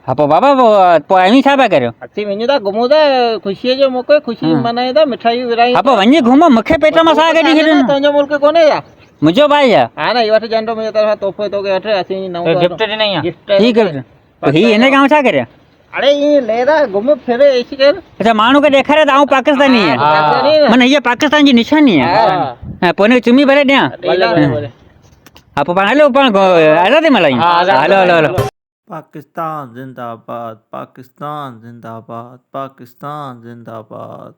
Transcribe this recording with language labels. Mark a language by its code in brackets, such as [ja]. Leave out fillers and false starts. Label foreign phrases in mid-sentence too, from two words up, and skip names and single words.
[sd] हा पोइ बाबा पोइ अमी छा पिया करियो असीं वञूं था घुमूं था ख़ुशीअ जो मौक़ो ख़ुशी मनायूं था मिठाइयूं विरायूं हा पोइ वञी घुमो मूंखे पेट मां साह कढी छॾियो तुंहिंजो मुल्क कोन्हे छा मुंहिंजो भाई आहे हा न हीअ वठि झंडो मुंहिंजे तरफ़ां तोहफ़े तोखे वठि असीं नओं गिफ्ट ॾिनई आहे गिफ्ट ठीक आहे पोइ ही हिन खां छा करियो अरे ईअं लहरा घुम फिर ऐश कर अच्छा माण्हू खे ॾेखारे त आऊं पाकिस्तानी आहियां माना हीअ पाकिस्तान जी निशानी आहे हा पोइ हिनखे चुमी भरे ॾियां हा पोइ पाण हलो पाण आज़ादी मल्हायूं हलो हलो हलो पाकिस्तान जिंदाबाद पाकिस्तान जिंदाबाद पाकिस्तान जिंदाबाद।